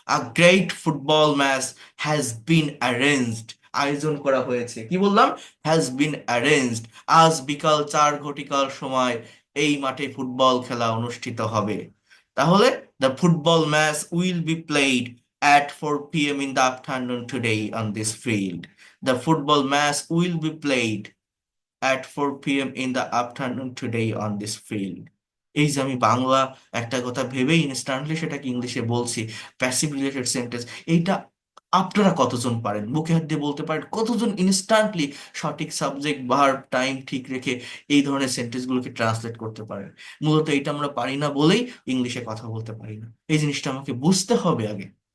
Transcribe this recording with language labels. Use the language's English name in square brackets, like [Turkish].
[English] a great football match has been arranged, [Bangla] আয়োজন করা হয়েছে। কি বললাম? [English] Has been arranged. [Bangla] আজ বিকাল 4 ঘটিকার সময় এই মাঠে ফুটবল খেলা অনুষ্ঠিত হবে। [English] তাহলে the football match will be played at 4 p.m. in the afternoon today on this field. The football match will be played at 4 p.m. in the afternoon today on this field. [Bangla] এই যে আমি বাংলা একটা কথা ভেবেই ইনস্ট্যান্টলি সেটাকে ইংলিশে বলছি, passive related sentence, এইটা আপনারা কতজন পারেন? বুকে হাত দিয়ে বলতে পারেন কতজন ইনস্ট্যান্টলি সঠিক সাবজেক্ট ভার্ব টাইম ঠিক রেখে এই ধরনের সেন্টেন্সগুলোকে ট্রান্সলেট করতে পারেন? মূলত এটা আমরা পারি না বলেই ইংলিশে কথা বলতে পারি না। এই জিনিসটা আমাকে বুঝতে হবে আগে।